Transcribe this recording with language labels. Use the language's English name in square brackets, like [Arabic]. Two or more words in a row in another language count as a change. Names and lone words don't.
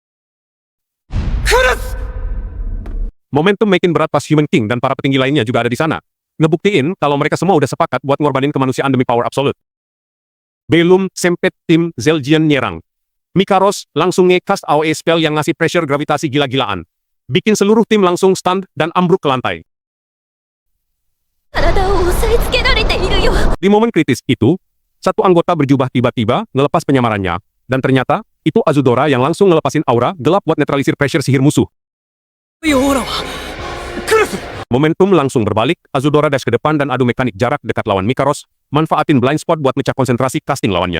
[Indonesian] Momentum makin berat pas [English] Human King [Indonesian] dan para petinggi lainnya juga ada di sana, ngebuktiin kalau mereka semua udah sepakat buat ngorbanin kemanusiaan demi [English] power absolute. [Indonesian] Belum sempet tim Zeljian nyerang, Mikaros langsung nge-cast [English] AOE spell [Indonesian] yang ngasih pressure gravitasi gila-gilaan, bikin seluruh tim langsung stunned dan ambruk ke lantai. [Japanese] 体を押さえつけられているよ [Indonesian] Di momen kritis itu, satu anggota berjubah tiba-tiba ngelepas penyamarannya, dan ternyata itu Azudora yang langsung ngelepasin aura gelap buat netralisir pressure sihir musuh. Momentum langsung berbalik, Azudora dash ke depan dan adu mekanik jarak dekat lawan Mikaros, manfaatin [English] blind spot [Indonesian] buat mecah konsentrasi casting lawannya.